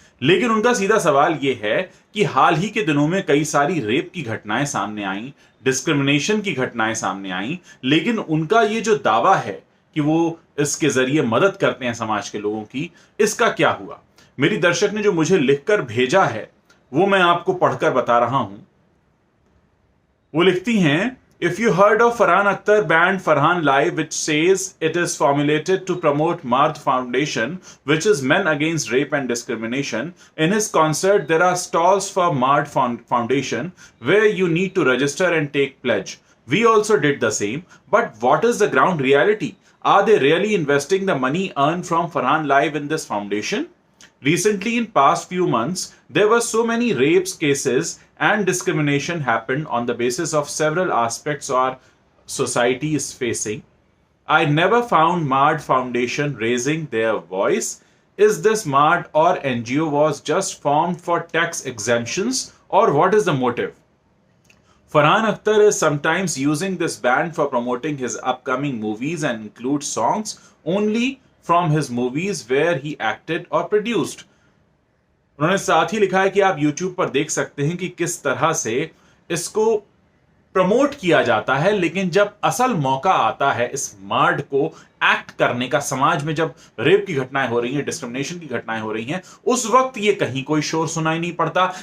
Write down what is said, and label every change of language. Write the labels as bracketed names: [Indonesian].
[Hindi] लेकिन उनका सीधा सवाल यह है कि हाल ही के दिनों में कई सारी रेप की घटनाएं सामने आई, डिस्क्रिमिनेशन की घटनाएं सामने आई, लेकिन उनका ये जो दावा है कि वो इसके जरिए मदद करते हैं समाज के लोगों की, इसका क्या हुआ। मेरी दर्शक ने जो मुझे लिखकर भेजा है वो मैं आपको पढ़कर बता रहा हूं। वो लिखती हैं, [English] if you heard of Farhan Akhtar band Farhan Live, which says it is formulated to promote Mard Foundation, which is Men Against Rape and Discrimination. In his concert, there are stalls for Mard Foundation where you need to register and take pledge. We also did the same. But what is the ground reality? Are they really investing the money earned from Farhan Live in this foundation? Recently, in past few months, there were so many rapes cases and discrimination happened on the basis of several aspects our society is facing. I never found Mard Foundation raising their voice. Is this Mard or NGO was just formed for tax exemptions, or what is the motive? Farhan Akhtar is sometimes using this band for promoting his upcoming movies and includes songs only from his movies where he acted or produced. [Hindi] उन्होंने साथ ही लिखा है कि आप YouTube पर देख सकते हैं कि किस तरह से इसको प्रमोट किया जाता है, लेकिन जब असल मौका आता है इस मार्ड को एक्ट करने का, समाज में जब रेप की घटनाएं हो रही हैं, डिस्क्रिमिनेशन की घटनाएं हो रही हैं, उस वक्त ये कहीं कोई शोर सुनाई नहीं पड़ता।